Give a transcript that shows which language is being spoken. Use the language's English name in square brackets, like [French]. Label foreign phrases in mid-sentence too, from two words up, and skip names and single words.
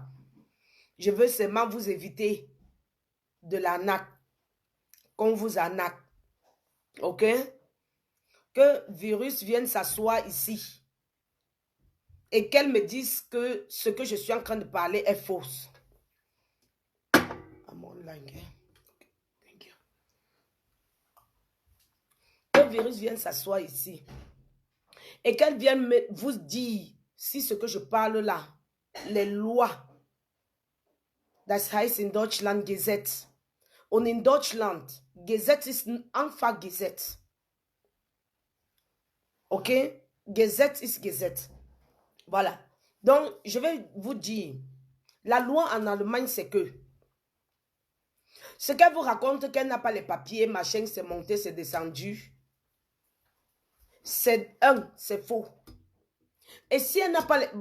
[French] Je veux seulement vous éviter de l'arnaque. Qu'on vous arnaque. Ok? Que virus vienne s'asseoir ici. Et qu'elle me dise que ce que je suis en train de parler est fausse. [English] I'm online, okay? Thank you. [French] Que le virus vienne s'asseoir ici. Et qu'elle vienne vous dire si ce que je parle là, les lois, [German] das heißt in Deutschland Gesetz. Und in Deutschland, Gesetz ist einfach Gesetz. Ok? Gesetz ist Gesetz. [French] Voilà. Donc, je vais vous dire, la loi en Allemagne, c'est que ce qu'elle vous raconte, qu'elle n'a pas les papiers, machin, c'est monté, c'est descendu. C'est faux. Et si elle n'a pas les...